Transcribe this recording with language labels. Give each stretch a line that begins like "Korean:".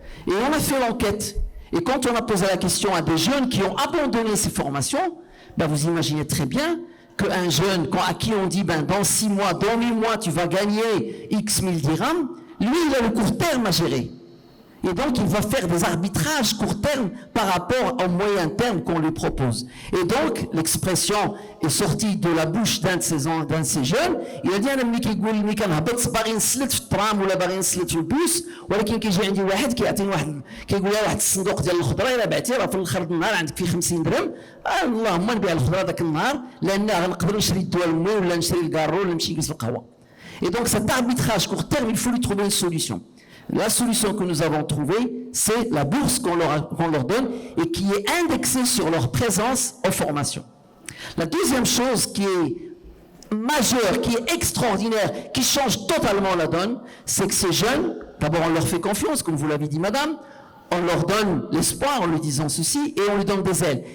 French: Et on a fait l'enquête. Et quand on a posé la question à des jeunes qui ont abandonné ces formations, ben vous imaginez très bien qu'un jeune à qui on dit dans 6 mois, dans 8 mois, tu vas gagner X 1000 dirhams, lui, il a le court terme à gérer. Et donc, il va faire des arbitrages court terme par rapport au moyen terme qu'on lui propose. Et donc, l'expression est sortie de la bouche d'un de ces jeunes. Il a dit,
Arabic: أنا ملي كيقول لي كنهبط باغي نسلت في الترام ولا باغي نسلت في البوس ولكن كيجي عندي واحد كيعطيني واحد كيقول لي واحد الصندوق ديال الخضره الا بعتي راه في الاخر النهار عندك فيه 50 درهم اللهم نبيع الخضره ذاك النهار لان غنقدر نشري الدواء المي ولا نشري الكارو ولا نمشي نجلس في القهوه.
French: Et donc cet arbitrage court terme, il faut lui trouver une solution. La solution que nous avons trouvée, c'est la bourse qu'on leur donne et qui est indexée sur leur présence aux formations. La deuxième chose qui est majeure, qui est extraordinaire, qui change totalement la donne, c'est que ces jeunes, d'abord on leur fait confiance, comme vous l'avez dit madame, on leur donne l'espoir en lui disant ceci et on lui donne des ailes.